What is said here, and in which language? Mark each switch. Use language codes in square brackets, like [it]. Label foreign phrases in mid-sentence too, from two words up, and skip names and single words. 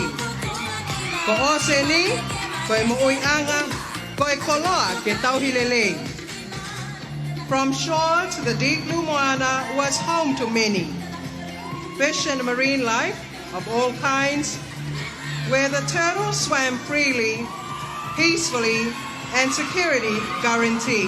[to] Ko Oseni, ko e mo'uianga, ko e koloa ke tauhilele. [en] From shore to the deep blue moana was home to many. Fish and marine life of all kinds, where the turtles swam freely, peacefully, and security guaranteed.